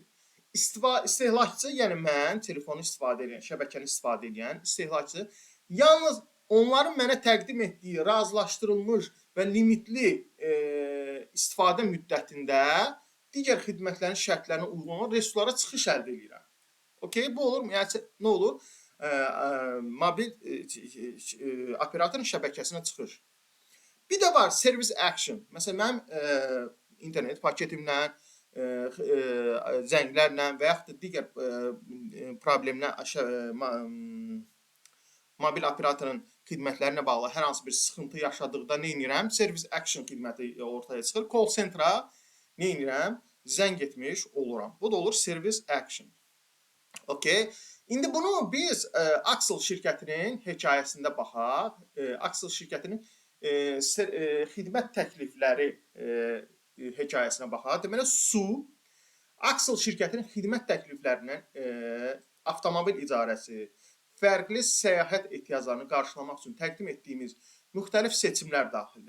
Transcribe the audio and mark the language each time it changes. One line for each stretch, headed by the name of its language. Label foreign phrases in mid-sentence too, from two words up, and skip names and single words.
Azerbaijani: İstehlakçı, yəni mən telefonu istifadə edən, şəbəkəni istifadə edən istehlakçı yalnız onların mənə təqdim etdiyi razılaşdırılmış və limitli istifadə müddətində digər xidmətlərin şərtlərinə uyğun olan resurslara çıxış əldə edirəm. Okay, bu olur mu? Yəni nə olur? Mobil operatorun şəbəkəsinə çıxış. Bir də var
English: service action.
Azerbaijani: Məsələn, mənim internet paketimlə, zənglərlə və yaxud da digər problemlə mobil operatorun xidmətlərinə bağlı hər hansı bir sıxıntı yaşadıqda nə edirəm?
English: Service action
Azerbaijani: xidməti ortaya çıxır.
English: Call center'a
Azerbaijani: nə edirəm? Zəng etmiş oluram. Bu da olur
English: service action.
Azerbaijani: Okay. İndi bunu biz Axel şirkətinin hekayəsində baxaq. Axel şirkətinin xidmət təklifləri hekayəsinə baxaq. Deməli, Axel şirkətinin xidmət təkliflərindən avtomobil icarəsi, fərqli səyahət ehtiyaclarını qarşılamaq üçün təqdim etdiyimiz müxtəlif seçimlər daxildir.